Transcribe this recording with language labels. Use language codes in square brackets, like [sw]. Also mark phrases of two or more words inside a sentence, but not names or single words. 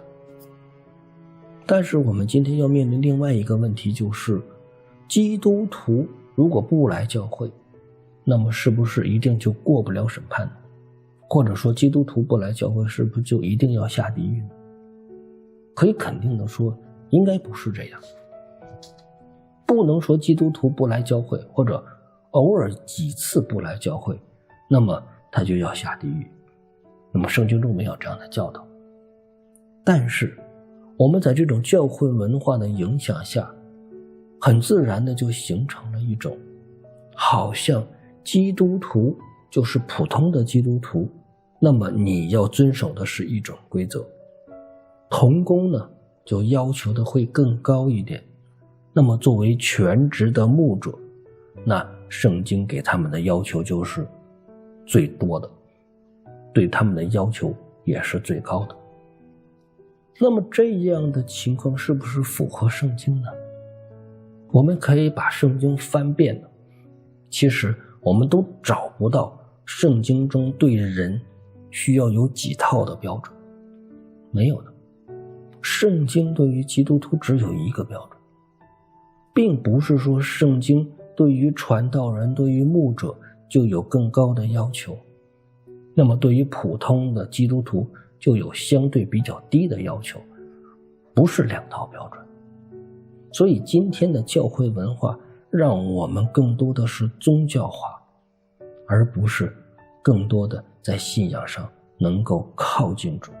[zh] 但是我们今天要面臨另外一個問題，就是基督徒如果不來教會，那麼是不是一定就過不了審判呢？或者說基督徒不來教會是不是就一定要下地獄呢？可以肯定的說，應該不是這樣。不能說基督徒不來教會，或者偶爾幾次不來教會，那麼他就要下地獄。那麼聖經中没有這樣的教導。但是我们在這種教會文化的影響下，很自然的就形成了一種好像基督徒就是普通的基督徒，那麼你要遵守的是一种規則。同工呢，就要求的会更高一点。那麼作為全職的牧者，那聖經給他們的要求就是最多的，對他們的要求也是最高的。那麼這樣的情況是不是符合聖經呢？我們可以把聖經翻遍了，其實我們都找不到聖经中对人需要有幾套的標準，沒有的。聖經對於基督徒只有一個標準，並不是說聖經對於傳道人、對於牧者就有更高的要求，那麼对於普通的基督徒就有相对比較低的要求，不是兩套標準。所以今天的教會文化讓我們更多的是宗教化，而不是更多的在信仰上能夠靠近主。